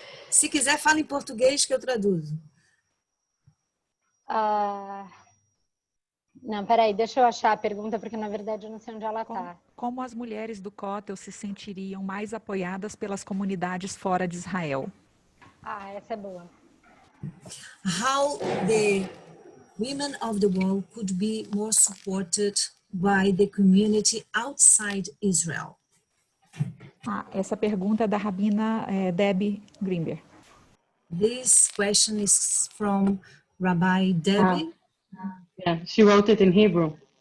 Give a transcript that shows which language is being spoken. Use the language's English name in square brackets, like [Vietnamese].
[Portuguese] Se quiser, fala em português que eu traduzo. Não, peraí, deixa eu achar a pergunta, porque na verdade eu não sei onde ela está. Como as mulheres do Kotel se sentiriam mais apoiadas pelas comunidades fora de Israel? Ah, essa é boa. [English] How the women of the world could be more supported by the community outside Israel. [Portuguese] Ah, essa pergunta é da Rabina Debbie Greenberg. [English] This question is from Rabbi Debbie. Yeah, she wrote it in Hebrew.